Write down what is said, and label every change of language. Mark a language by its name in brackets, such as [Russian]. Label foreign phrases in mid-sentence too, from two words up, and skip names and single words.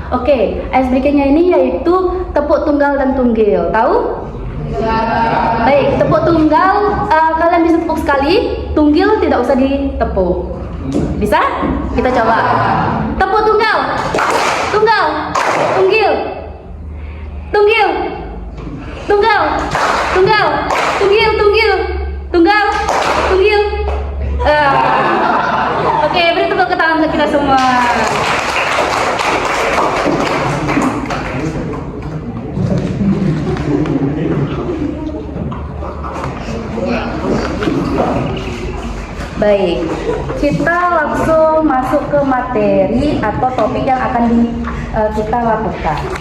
[Indonesian] Oke, [English] ice breakingnya [Indonesian] ini yaitu tepuk tunggal dan tunggil. Tahu? Ya. Baik, tepuk tunggal kalian bisa tepuk sekali. Tunggil tidak usah ditepuk. Bisa? Kita coba. Tepuk tunggal, tunggal, tunggil, tunggil, tunggal, tunggal, tunggil, tunggil, tunggal, tunggil. Oke, beri tepuk tangan untuk kita semua. Baik, kita langsung masuk ke materi atau topik yang akan kita lakukan.